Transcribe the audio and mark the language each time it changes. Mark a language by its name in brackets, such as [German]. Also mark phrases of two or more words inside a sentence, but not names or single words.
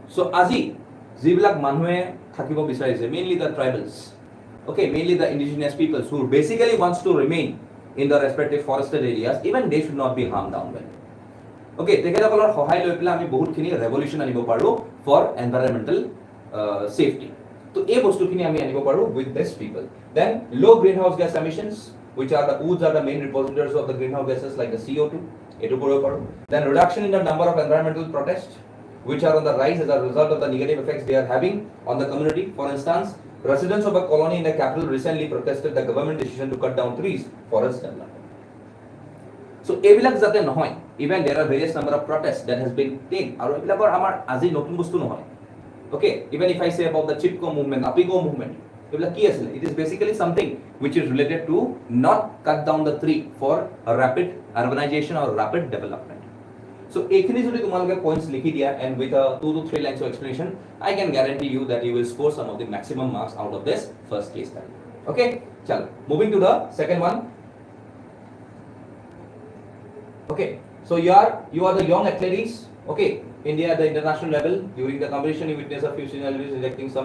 [Assamese] So আজি যিবিলাক মানুহে থাকিব বিচাৰিছে, [English] mainly the tribals, okay, mainly the indigenous peoples who basically wants to remain in the respective forested areas, even they should not be harmed down well. [Assamese] Okay, তেখেতসকলৰ সহায় লৈ পেলাই আমি বহুতখিনি ৰেভলিউশ্যন আনিব পাৰোঁ [English] for environmental safety. [Assamese] তো এই বস্তুখিনি আমি আনিব পাৰোঁ [English] with this people. Then low greenhouse gas emissions, which are the woods are the main repositories of the greenhouse gases like the CO2. [Assamese] এইটো কৰিব পাৰোঁ. [English] Then reduction in the number of environmental protests, which are on the rise as a result of the negative effects they are having on the community. For instance, residents of a colony in the capital recently protested the government decision to cut down trees, forest development. [Assamese] So এইবিলাক যাতে নহয়, [English] even there are various number of protests that has been taken, [Assamese] আৰু এইবিলাকৰ আমাৰ আজি নতুন বস্তু নহয়. [English] Okay, even if I say about the Chipko movement, Apigo movement, [Assamese] এইবিলাক কি আছিল? [English] It is basically something which is related to not cut down the tree for a rapid urbanization or rapid development. So [Assamese] এইখিনি যদি তোমালোকে [English] points [Assamese] লিখি দিয়া [English] and with a 2 to 3 lines of explanation, I can guarantee you that you will score some of the maximum marks out of this first case study. Okay, chalo. Moving to the second one. Okay, so you are the young athletes. Okay, India at the international level, during the competition you witness a few scenarios rejecting some.